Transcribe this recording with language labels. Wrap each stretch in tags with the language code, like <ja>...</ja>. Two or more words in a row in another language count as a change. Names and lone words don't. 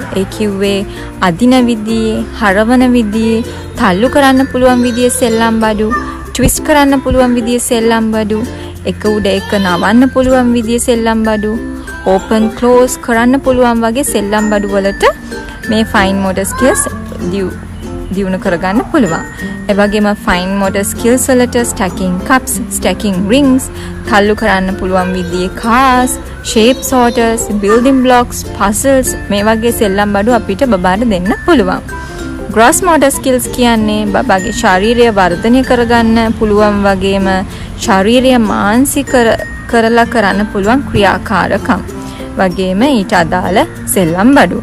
<si>ඒ කිව්වේ අදින විදිහේ, හරවන විදිහේ, තල්ලු කරන්න පුළුවන් විදිහේ සෙල්ලම් බඩු, ට්විස්ට් කරන්න පුළුවන් විදිහේ සෙල්ලම් බඩු, එක උඩ එක නවන්න පුළුවන් විදිහේ සෙල්ලම් බඩු,</si> <en>open close</en> <si>කරන්න පුළුවන් වගේ සෙල්ලම් බඩු වලට මේ</si> <en>fine motor skills</en> <si>දියුණු කරගන්න පුළුවන්. ඒ වගේම</si> <en>fine motor skills වලට stacking cups, stacking rings,</en> <si>තල්ලු කරන්න පුළුවන් විදිහේ</si> <en>cars, shape sorters, building blocks, puzzles</en> <si>මේ වගේ සෙල්ලම් බඩු අපිට බබාට දෙන්න පුළුවන්.</si> <en>gross motor skills</en> <si>කියන්නේ බබාගේ ශාරීරික වර්ධනය කරගන්න පුළුවන් වගේම ශාරීරික මානසික කරලා කරන්න පුළුවන් ක්‍රියාකාරකම් වගේම ඊට අදාළ සෙල්ලම් බඩු.</si>